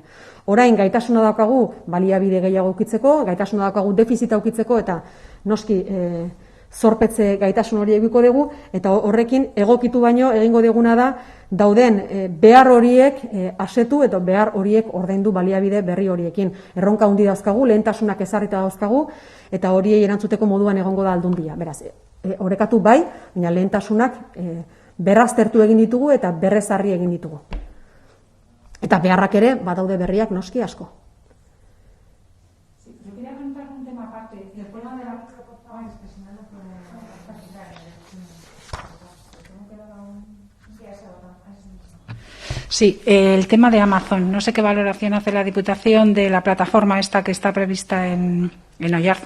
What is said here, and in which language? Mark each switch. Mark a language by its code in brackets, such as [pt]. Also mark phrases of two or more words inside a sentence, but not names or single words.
[eu] Orain gaitasuna daukagu baliabide gehiago ukitzeko, gaitasuna daukagu defizita ukitzeko, eta noski zorpetze gaitasun hori egiko dugu, eta horrekin egokitu baino egingo duguna da dauden behar horiek asetu eta behar horiek ordaindu baliabide berri horiekin. Erronka handi dauzkagu, lehentasunak ezarrita dauzkagu, eta horiei erantzuteko moduan egongo da Aldundia. Beraz, orekatu bai, baina lehentasunak berraztertu egin ditugu eta berrezarri egin ditugu. Eta beharrak ere badaude berriak noski asko. [es] Sí, el tema de Amazon. No sé qué valoración hace la Diputación de la plataforma esta que está prevista en Oyarzun.